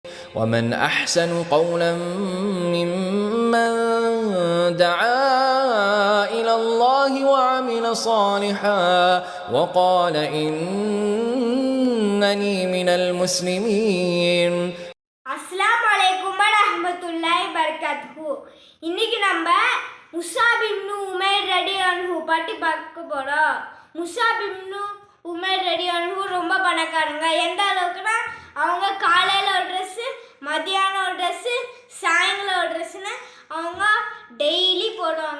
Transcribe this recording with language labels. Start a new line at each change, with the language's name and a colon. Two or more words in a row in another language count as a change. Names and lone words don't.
Arabic: ومن أحسن قولا ممن دعا إلى الله وعمل صالحا وقال إنني من المسلمين. السلام عليكم ورحمة الله وبركاته.
Tamil: இன்னைக்கு நம்ம முஸாப் இப்னு உமைர் ரலியல்லாஹு பற்றி பார்க்க போறோம். முஸாப் இப்னு உமைர் ரலியல்லாஹு ரொம்ப பணக்காரங்க. எந்த அளவுக்குன்னா அவங்க காலையில் ஒரு ட்ரெஸ்ஸு, மதியானம் ஒரு ட்ரெஸ்ஸு, சாயங்காலம் ஒரு ட்ரெஸ்ஸுன்னு அவங்க டெய்லி போடுவாங்க.